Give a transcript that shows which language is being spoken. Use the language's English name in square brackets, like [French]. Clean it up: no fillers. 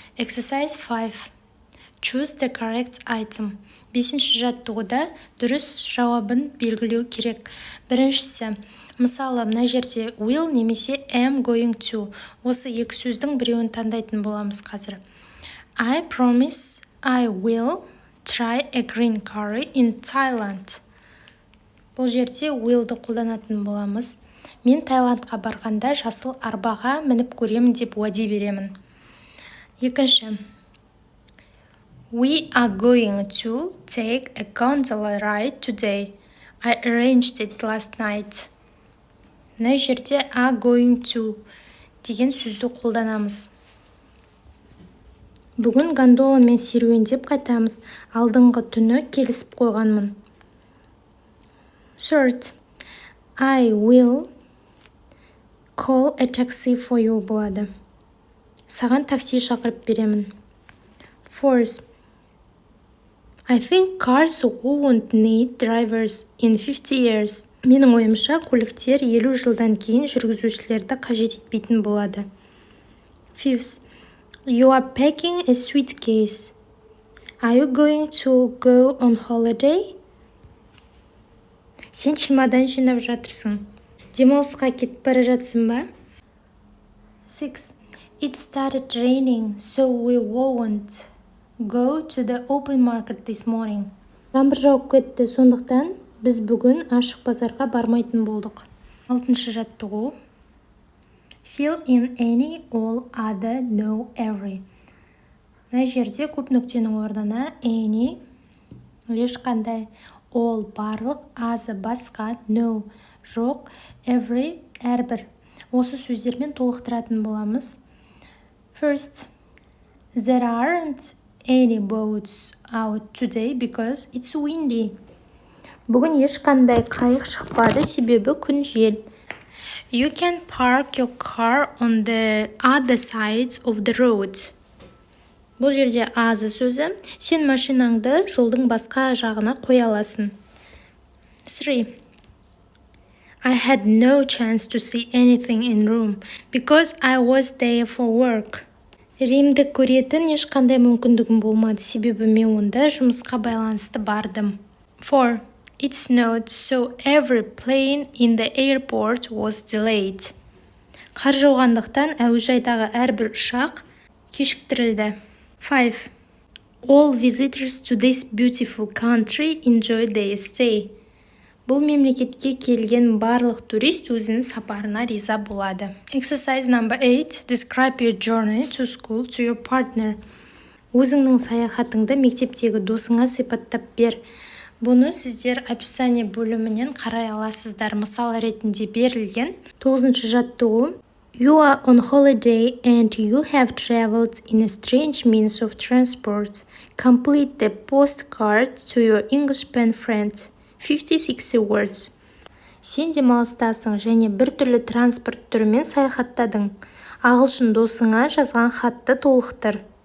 [English] Exercise 5. Choose the correct item. [Kazakh] 5-ші жаттығуда дұрыс жауабын белгілеу керек. Біріншісі, мысалы, мына жерде will немесе am going to. Осы екі сөздің біреуін таңдайтын боламыз қазір. [English] I promise I will try a green curry in Thailand. [Kazakh] Бұл жерде will'ды қолданатын боламыз. Мен Таиландқа барғанда жасыл арбаға мініп көремін деп уәде беремін. Екінші. [English] We are going to take a gondola ride today. I arranged it last night. [Kazakh] Мына жерде are going to деген сөзді қолданамыз. Бүгін гондоламен серуендеп қайтамыз. Алдыңғы түні келісіп қойғанмын. [English] Third, I will call a taxi for you болады. [Kazakh] Саған такси шақырып беремін. [English] Fourth, I think cars won't need drivers in 50 years. [Kazakh] Менің ойымша, көліктер 50 жылдан кейін жүргізушілерді қажет етпейтін болады. [English] Fifth, you are packing a suitcase. Are you going to go on holiday? [Kazakh] Сен чемодан жинап жатырсың. Демалысқа кетіп бара жатсың ба? [English] 6. It started raining, so we won't go to the open market this morning. [Kazakh] Жаңбыр жауып кетті, сондықтан біз бүгін ашық базарға бармайтын болдық. 6-шы жаттығу. [English] Fill in any, all, other, no, every. [Kazakh] Мына жерде көп нүктенің орнына any, ешқандай, all барлық, азы басқа, no жоқ, every әрбір. Осы сөздермен толықтыратын боламыз. [English] First, there aren't any boats out today because it's windy. [Kazakh] Бүгін ешқандай қайық шықпады, себебі күн жел. [English] You can park your car on the other side of the road. [Kazakh] Бұл жерде азы сөзі, сен машинаңды жолдың басқа жағына қоя аласың. [English] 3. I had no chance to see anything in Rome because I was there for work. [Kazakh] Римді көретін ешқандай мүмкіндігім болмады, себебі мен онда жұмысқа байланысты бардым. [English] 4. It snowed, so every plane in the airport was delayed. [Kazakh] Қар жауғандықтан әуежайдағы әрбір ұшақ кешіктірілді. [English] 5. All visitors to this beautiful country enjoy their stay. [Kazakh] Бұл мемлекетке келген барлық турист өзінің сапарына риза болады. [English] Exercise number 8. Describe your journey to school to your partner. [Kazakh] Өзіңнің саяхатыңды мектептегі досыңа сипаттап бер. Бұны сіздер описание бөлімінен қарай аласыздар. Мысал ретінде берілген. 9-шы жаттығу. [English] You are on holiday and you have traveled in a strange means of transport. Complete the postcard to your English pen friend. 56 words. [Kazakh] Сен демалыстасың және біртүрлі транспорт түрімен саяхаттадың. Ағылшын досыңа жазған хатты толықтыр.